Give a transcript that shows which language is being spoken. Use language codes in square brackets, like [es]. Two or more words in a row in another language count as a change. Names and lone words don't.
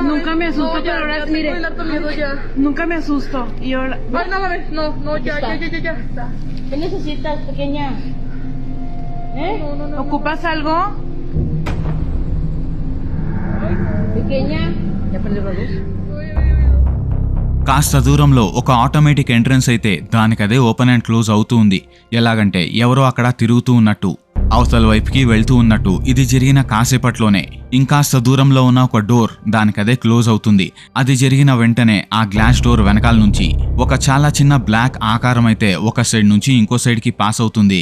[es] Nunca me asusto, no, pero ahora mire. Miedo ya. Nunca me asusto. Y ahora. Ay, no mames, no, no, ya. ¿Qué necesitas, pequeña? No. ¿Ocupas algo? Ay, pequeña. ¿Ya prendió la luz? [te] కాస్త దూరంలో ఒక ఆటోమేటిక్ ఎంట్రన్స్ అయితే దానికదే [en] open and close [te] అవుతూ ఉంది. ఎలాగంటే ఎవరో అక్కడ తిరుగుతూ ఉన్నట్టు, అవతల వైపుకి వెళ్తూ ఉన్నట్టు. ఇది జరిగిన కాసేపట్లోనే ఇంకాస్త దూరంలో ఉన్న ఒక డోర్ దానికదే క్లోజ్ అవుతుంది. అది జరిగిన వెంటనే ఆ [en] glass door [te] వెనకాల నుంచి ఒక చాలా చిన్న బ్లాక్ ఆకారం అయితే ఒక సైడ్ నుంచి ఇంకో సైడ్కి పాస్ అవుతుంది.